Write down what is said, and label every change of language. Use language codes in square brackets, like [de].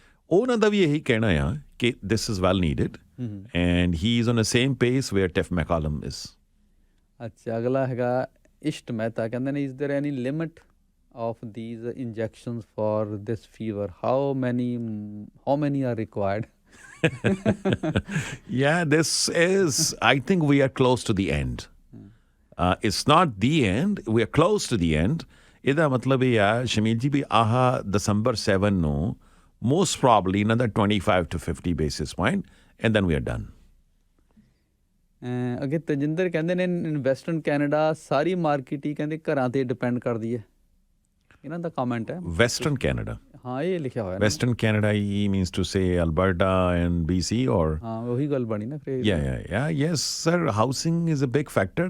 [pa] ਉਹਨਾਂ ਦਾ ਵੀ ਇਹੀ ਕਹਿਣਾ ਆ ਕਿ [en] This is well needed and he is on a same pace where Tiff Macklem is. [pa] ਅੱਛਾ, ਅਗਲਾ ਹੈਗਾ ਇਸ਼ਟ ਮਹਿਤਾ, ਕਹਿੰਦੇ ਨੇ [en] Is there any limit of these injections for this fever? How many are required? Yeah, this is, I think we are close to the end. It's not the end, we are close to the end. [pa] ਇਹਦਾ ਮਤਲਬ ਇਹ ਆ ਸ਼ਮੀਲ ਜੀ ਵੀ ਆਹ December 7 ਨੂੰ [en] most probably another 25 to 50 basis point and then we are done. [pa] ਅੱਗੇ ਤਜਿੰਦਰ ਕਹਿੰਦੇ ਨੇ ਵੈਸਟਰਨ ਕੈਨੇਡਾ ਸਾਰੀ ਮਾਰਕੀਟ ਹੀ ਕਹਿੰਦੇ ਘਰਾਂ 'ਤੇ ਡਿਪੈਂਡ ਕਰਦੀ ਹੈ। ਇਹਨਾਂ ਦਾ ਕਮੈਂਟ ਹੈ ਵੈਸਟਰਨ ਕੈਨੇਡਾ। ਹਾਂ, ਇਹ ਲਿਖਿਆ ਹੋਇਆ [en] western Canada ਹੀ means to say Alberta and BC ਔਰ [pa] ਹਾਂ ਉਹੀ ਗੱਲ ਬਣੀ ਨਾ ਫਿਰ। [en] Yes sir, housing is a big factor.